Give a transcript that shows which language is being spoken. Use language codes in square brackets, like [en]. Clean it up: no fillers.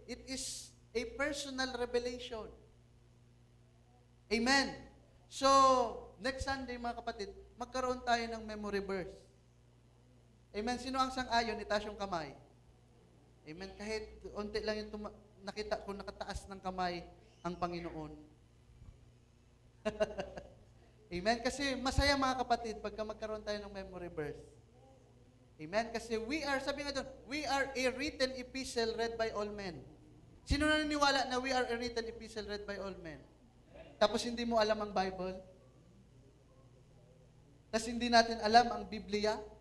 [en] It is a personal revelation. Amen. [tl] So, next Sunday, mga kapatid, magkaroon tayo ng memory verse. Amen. Sino ang sang-ayon? Itaas yung kamay. Amen. Kahit unti lang yung nakita ko nakataas ng kamay ang Panginoon. Amen. Kasi masaya, mga kapatid, pagka magkaroon tayo ng memory verse. [en] Amen. [tl] Kasi [en] we are, [tl] sabi nga doon, [en] we are a written epistle read by all men. [tl] Sino naniniwala na [en] we are a written epistle read by all men? [tl] Tapos hindi mo alam ang Bible? Tapos hindi natin alam ang Biblia?